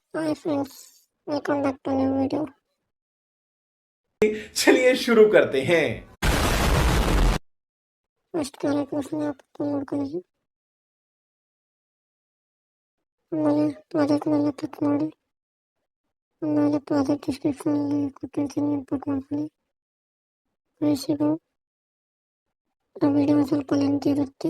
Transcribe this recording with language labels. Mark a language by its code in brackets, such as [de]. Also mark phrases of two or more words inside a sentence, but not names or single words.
[en] Hi friends, welcome back to new video. [hi] चलिए शुरू करते हैं। [en] first characters [kn] ನೋಡ್ಕೊಳ್ಳಿ. ಆಮೇಲೆ ಪ್ರಾಜೆಕ್ಟ್ ಮೇಲೆ ಕ್ಲಿಕ್ ಮಾಡಿ. ಆಮೇಲೆ [en] project description [kn] ಕೊಟ್ಟಿರ್ತೀನಿ, ಇನ್ಪುಟ್ ಮಾಡ್ಕೊಳ್ಳಿ. ಬೇಸಿಗೆ ಆ ವಿಡಿಯೋ ಸ್ವಲ್ಪ ಲೆಂತ್ ಇರುತ್ತೆ.